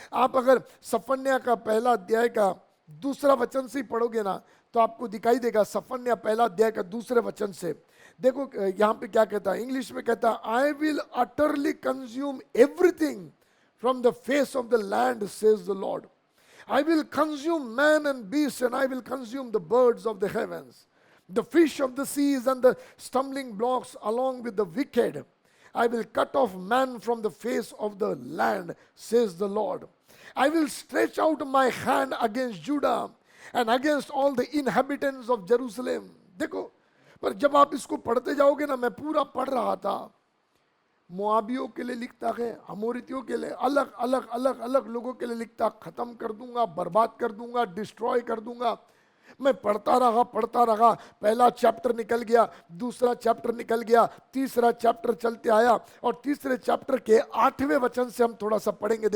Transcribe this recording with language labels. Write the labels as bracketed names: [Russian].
[Hindi] आप अगर सफन्याह का पहला अध्याय का दूसरा वचन से ही पढ़ोगे ना, तो आपको दिखाई देगा। सफन्याह पहला अध्याय का दूसरे वचन से देखो यहाँ पे क्या कहता है, इंग्लिश में कहता है, [English] I will utterly consume everything from the face of the land says the Lord. I will consume man and beast, and I will consume the birds of the heavens, the fish of the seas, and the stumbling blocks along with the wicked. I will cut off man from the face of the land, says the Lord. I will stretch out my hand against Judah and against all the inhabitants of Jerusalem. [Hindi] देखो, पर जब आप इसको पढ़ते जाओगे ना, मैं पूरा पढ़ रहा था, मोआबियों के लिए लिखता है, अमोरितियों के लिए, अलग अलग अलग अलग लोगों के लिए लिखता, खत्म कर दूंगा, बर्बाद कर दूंगा, डिस्ट्रॉय कर दूंगा। मैं पढ़ता रहा, पहला चैप्टर निकल गया, दूसरा चैप्टर निकल गया, तीसरा चैप्टर चलते आया, और तीसरे चैप्टर के 8वें वचन से हम थोड़ा सा पढ़ेंगे।